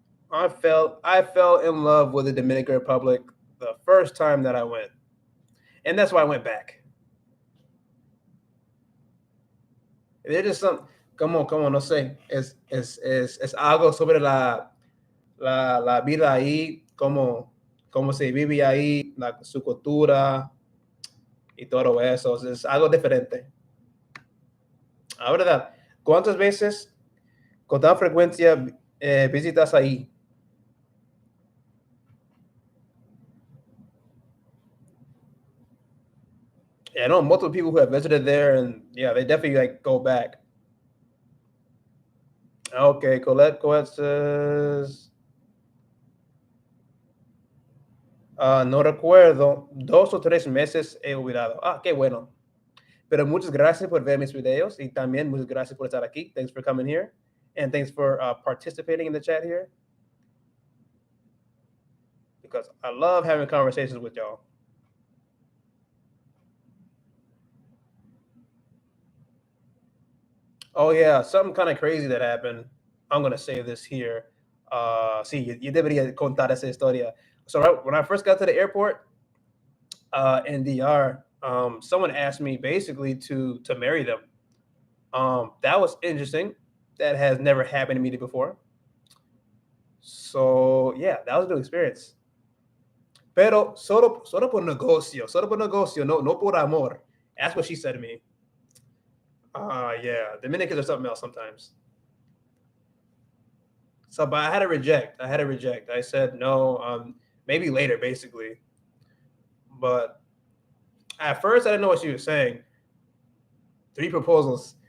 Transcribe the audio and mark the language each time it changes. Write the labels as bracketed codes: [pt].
[en] I fell in love with the Dominican Republic the first time that I went. And that's why I went back. There's just some, [es] como, no sé, es algo sobre la vida ahí, cómo se vive ahí, su cultura y todo eso. Es algo diferente. La verdad, ¿cuántas veces, con tanta frecuencia, visitas ahí? [en] Yeah, I know multiple people who have visited there, and yeah, they definitely like go back. Okay, Colette says, [es] no recuerdo, 2 o 3 meses he olvidado. Ah, qué bueno. Pero muchas gracias por ver mis videos y también muchas gracias por estar aquí. [en] Thanks for coming here, and thanks for participating in the chat here, because I love having conversations with y'all. Oh yeah, something kind of crazy that happened. I'm gonna say this here. Sí, yo debería contar esa historia. So when I first got to the airport in DR, someone asked me basically to marry them. That was interesting. That has never happened to me before. So yeah, that was a new experience. [es] Pero solo por negocio, no por amor. [en] That's what she said to me. Yeah, Dominicans are something else sometimes. So, but I had to reject. I said no. Maybe later, basically. But at first, I didn't know what she was saying. 3 proposals.